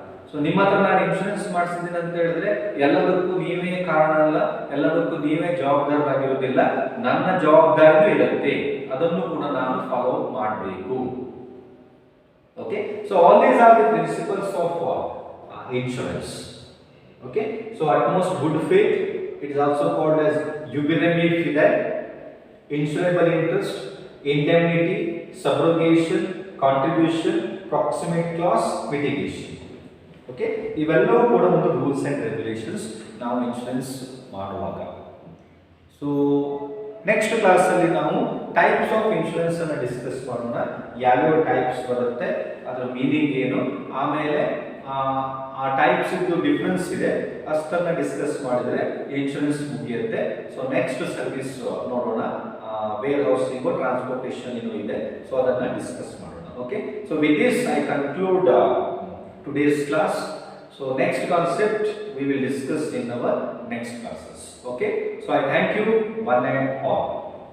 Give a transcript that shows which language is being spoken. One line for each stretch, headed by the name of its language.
Kannada: So ನಿಮ್ಮ ಹತ್ರ ನಾನು ಇನ್ಶೂರೆನ್ಸ್ ಮಾಡಿಸಿದ್ದೀನಿ ಅಂತ ಹೇಳಿದ್ರೆ ಎಲ್ಲದಕ್ಕೂ ನೀವೇ ಕಾರಣ ಅಲ್ಲ, ಎಲ್ಲದಕ್ಕೂ ನೀವೇ ಜವಾಬ್ದಾರರಾಗಿರುವುದಿಲ್ಲ. ನನ್ನ ಜವಾಬ್ದಾರಿನೂ ಇರುತ್ತೆ, ಅದನ್ನು ಕೂಡ ನಾನು ಫಾಲೋ ಮಾಡಬೇಕು.
English: Okay, so all these are the principles of insurance. Okay, so utmost good faith, it is also called as jubilee fidei, insurable interest, indemnity, subrogation, contribution, proximate clause, mitigation.
Kannada: Okay, ಇವೆಲ್ಲವೂ ಕೂಡ ಒಂದು rules and regulations ನಾವು insurance ಮಾಡುವಾಗ. So next class ಅಲ್ಲಿ ನಾವು types of insurance ಅನ್ನು discuss ಮಾಡೋಣ. ಯಾವ್ಯಾವ ಟೈಪ್ಸ್ ಬರುತ್ತೆ, ಅದರ ಮೀನಿಂಗ್ ಏನು, ಆಮೇಲೆ ಆ ಟೈಪ್ಸ್ ಇದ್ದು ಡಿಫರೆನ್ಸ್ ಇದೆ, ಅಷ್ಟನ್ನ ಡಿಸ್ಕಸ್ ಮಾಡಿದ್ರೆ ಇನ್ಶೂರೆನ್ಸ್ ಮುಗಿಯುತ್ತೆ. ಸೊ ನೆಕ್ಸ್ಟ್ ಸರ್ವಿಸ್ ನೋಡೋಣ, ವೇರ್ ಹೌಸಿಂಗ್, ಟ್ರಾನ್ಸ್ಪೋರ್ಟೇಷನ್ ಏನೋ ಇದೆ, ಸೊ ಅದನ್ನ ಡಿಸ್ಕಸ್ ಮಾಡೋಣ.
English: Okay, so with this I conclude today's class. So next concept we will discuss in our next classes. Okay, so I thank you one and all.